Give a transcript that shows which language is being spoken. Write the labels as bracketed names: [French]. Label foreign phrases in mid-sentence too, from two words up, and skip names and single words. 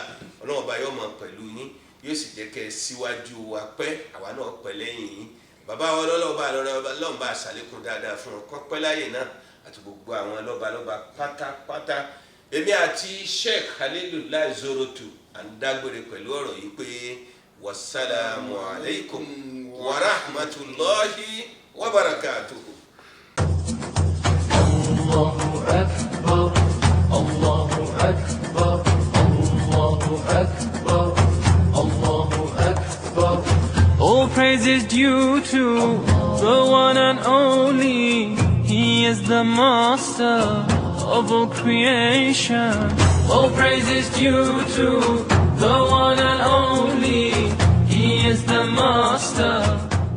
[Yoruba] Ọlọ́run ọba yóò máa pẹ̀lú yín, yóò sì jẹ́ kẹ́ ẹ síwájú wa pẹ́, àwa náà pẹ́ lẹ́yìn yín. bàbá wa lọ́lọ́ba àṣàlékún dáadáa fún ọ kọ́pẹ́ láyè náà àti gbogbo àwọn lọ́balọ́ba pátápátá. èmi àti Sheikh Halilullah Sorotu à ń dágbére pẹ̀lú ọ̀rọ̀ yìí pé [Arabic] والسلام عليكم ورحمة الله وبركاته. الله أكبر، الله أكبر، الله أكبر، الله أكبر. [English] All praise is due to the one and only. He is the master of all creation. All praise is due to the one and only. He is the master